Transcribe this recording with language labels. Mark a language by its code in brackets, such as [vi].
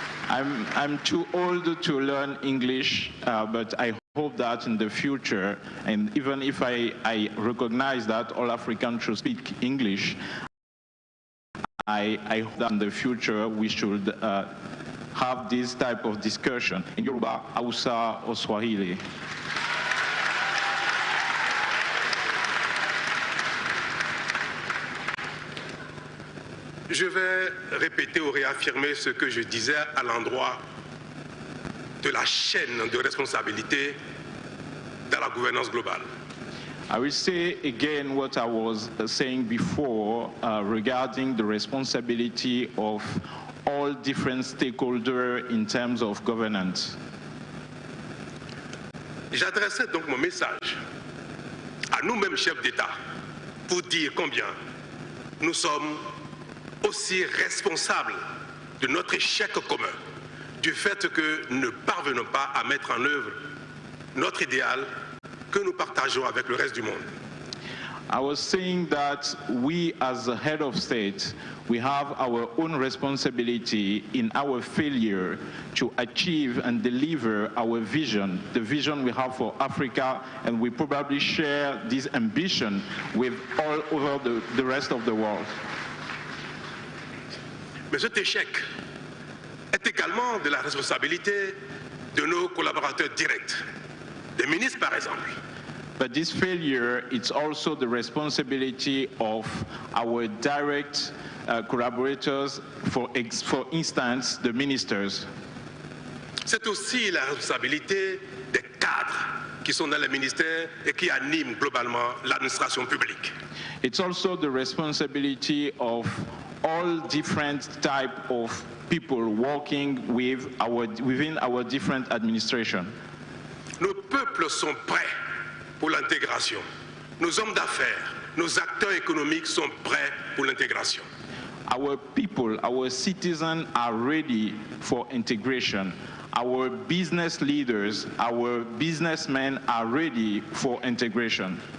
[en] I'm too old to learn English, but I hope that in the future, and even if I recognize that all Africans should speak English, I hope that in the future we should have this type of discussion in Yoruba, Hausa, or Swahili. [fr] Je vais répéter ou réaffirmer ce que je disais à l'endroit de la chaîne de responsabilité dans la gouvernance globale. [en] I will say again what I was saying before regarding the responsibility of all different stakeholders in terms of governance. [fr] J'adresserai donc mon message à nous-mêmes chefs d'État pour dire combien nous sommes aussi responsables de notre échec commun, du fait que nous ne parvenons pas à mettre en œuvre notre idéal que nous partageons avec le reste du monde. [en] I was saying that we as a head of state, we have our own responsibility in our failure to achieve and deliver our vision, the vision we have for Africa, and we probably share this ambition with all over the rest of the world. [fr] Mais cet échec est également de la responsabilité de nos collaborateurs directs, des ministres par exemple. [en] But this failure, it's also the responsibility of our direct collaborators, for instance, the ministers. [fr] C'est aussi la responsabilité des cadres qui sont dans les ministères et qui animent globalement l'administration publique. [en] It's also the responsibility of all different type of people working within our different administration. [fr] Nos peuples sont prêts pour l'intégration. Nos hommes d'affaires, nos acteurs économiques sont prêts pour l'intégration. [en] Our people, our citizens are ready for integration. our business leaders, our businessmen are ready for integration.